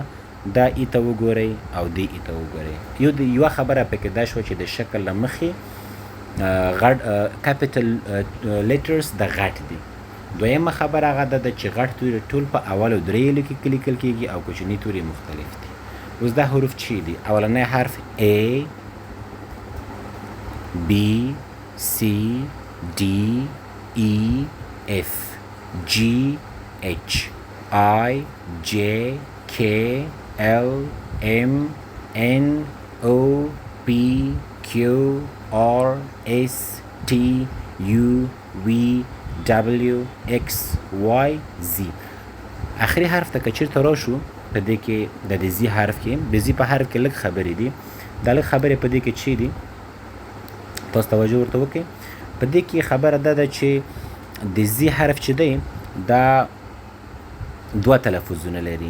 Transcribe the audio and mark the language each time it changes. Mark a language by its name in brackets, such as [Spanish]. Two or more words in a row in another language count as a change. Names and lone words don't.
[Pashto] وګورئ دا ای ته وګورئ او دې ای ته وګورئ. یوه خبره پکې دا شوه چې د شکل له مخې [English] capital letters [Pashto] د غټ دي. دویمه خبره هغه ده چې غټ توري ټول په اولو دریو کې لیکل کېږي او کوچني توري مختلف دي. اوس دا حروف چی دي؟ اولنی حرف [English] A B C D E F G H I J K L M N O P Q R S T U V W X Y Z. [Pashto] آخري حرف ته که چېرته راشو په دې کې د زی حرف کې د زی په حرف کې لږ خبرې دي. دا لږ خبرې په دې کې چی دي؟ تاسو توجه ورته وکړئ. په دې کې خبره دا ده چې د زی حرف چې دی دا دوه تلفظونه لري.